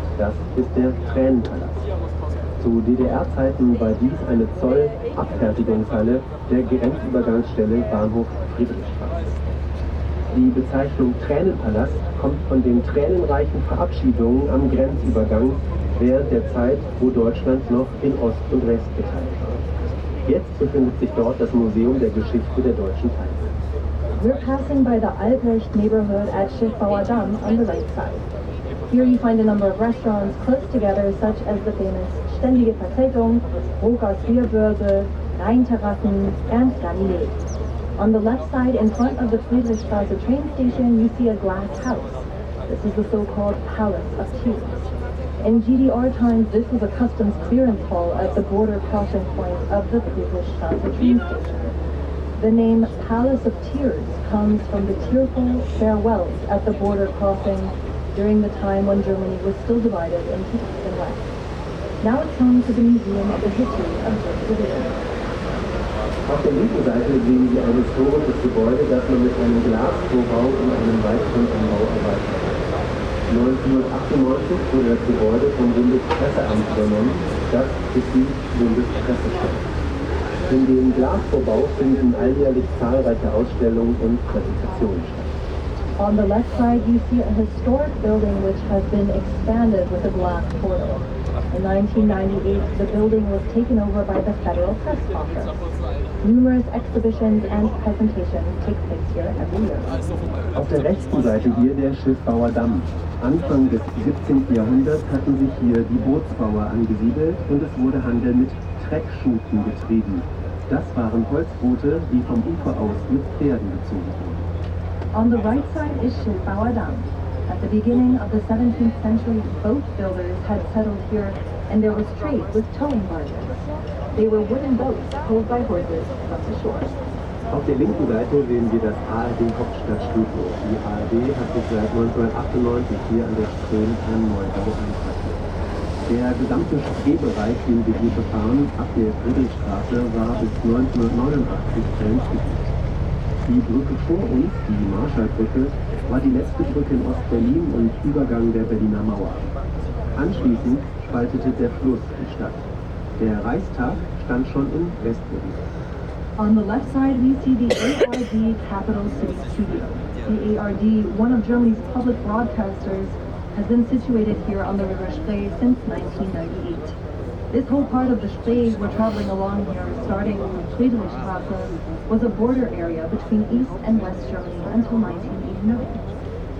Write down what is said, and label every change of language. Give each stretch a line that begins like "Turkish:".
German: Das ist der Tränenpalast. Zu DDR-Zeiten war dies eine Zollabfertigungshalle der Grenzübergangsstelle Bahnhof Friedrichstraße. Die Bezeichnung Tränenpalast kommt von den tränenreichen Verabschiedungen am Grenzübergang während der Zeit, wo Deutschland noch in Ost und West geteilt war. Jetzt befindet sich dort das Museum der Geschichte der deutschen Teilung.
English: We're passing by the Albrecht neighborhood at Schiffbauer Damm on the right side. Here you find a number of restaurants close together, such as the famous Ständige Vertretung, Brokers Bierbörse, Rheinterrassen, and Ganymed. On the left side, in front of the Friedrichstraße train station, you see a glass house. This is the so-called Palace of Tears. In GDR times, this was a customs clearance hall at the border crossing point of the Friedrichstraße train station. The name Palace of Tears comes from the tearful farewells at the border crossing during the time when Germany was still divided into East and West. Now it's home to the Museum of the History of this division.
German: Auf der linken Seite sehen Sie ein historisches Gebäude, das man mit einem Glasvorbau und einem Weißgründanbau erweitert hat. 1998 wurde das Gebäude vom Bundespresseamt übernommen. Das ist die Bundespressestelle. In dem Glasvorbau finden alljährlich zahlreiche Ausstellungen und Präsentationen statt.
English: On the left side, you see a historic building which has been expanded with a glass portal. In 1998, the building was taken over by the Federal Press Office. Numerous exhibitions and presentations take place here every year.
German: Auf der rechten Seite hier der Schiffbauer Damm. Anfang des 17. Jahrhunderts hatten sich hier die Bootsbauer angesiedelt und es wurde Handel mit Treckschuten getrieben. Das waren Holzboote, die vom Ufer aus mit Pferden gezogen wurden.
English: On the right side is Schiffbauer Damm. At the beginning of the 17th century, boat builders had settled here and there was trade with towing barges. They were wooden boats pulled by horses from the shore.
German: Auf der linken Seite sehen wir das ARD Hauptstadtstudio. Die ARD hat sich seit 1998 hier an der Spree einen Neubau einquartiert. Der gesamte Spreebereich, den wir hier befahren, ab der Friedrichstraße, war bis 1989 grenzgebiet. Die Brücke vor uns, die Marschallbrücke, war die letzte Brücke in Ostberlin und Übergang der Berliner Mauer. Anschließend spaltete der Fluss die Stadt. Der Reichstag stand schon in Westberlin.
English: On the left side, we see the ARD Capital City Studio. The ARD, one of Germany's public broadcasters, has been situated here on the River Spree since 1998. This whole part of the Spree we're traveling along here, starting from Friedrichstraße, was a border area between East and West Germany until 1989.